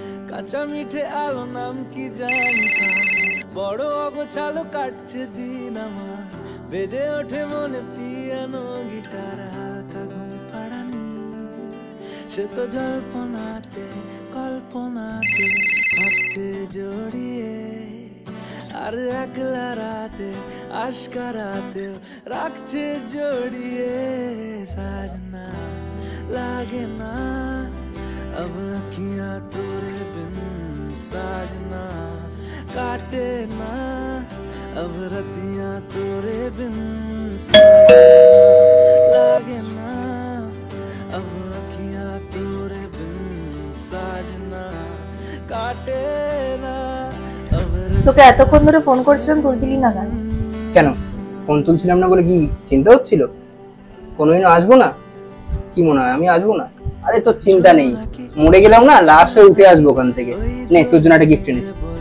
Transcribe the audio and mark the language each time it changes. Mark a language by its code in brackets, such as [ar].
[bn] কাঁচা মিঠে আলো নাম কি জানি, বড় অগোছালো কাটছে দিন আমার, বেজে ওঠে মনে পিয়ানো গিটার, হালকা ঘুম পাড়ানি। সে তো জল্পনাতে কল্পনাতে ভাবছে জড়িয়ে, আর একলা রাতে আশকারাতেও রাখছে জড়িয়ে। [hi] সাজনা লাগে না अब अखियां तोरे बिन, साजना काटे ना अब रतियां तोरे बिन, लागे ना अब अखियां तोरे बिन, साजना काटे ना अब। [bn] তোকে এতক্ষণ ধরে ফোন করছিলাম, তুলছিলি না কেন? কেন ফোন তুলছিলাম না বলে কি চিন্তা হচ্ছিল? কোনোদিন আসবো না? কি মনে হয় আমি আসবো না? আরে তোর চিন্তা নেই, মরে গেলাম না, লাশ হয়ে উঠে আসবো ওখান থেকে। নে, তোর জন্য একটা গিফট এনেছি।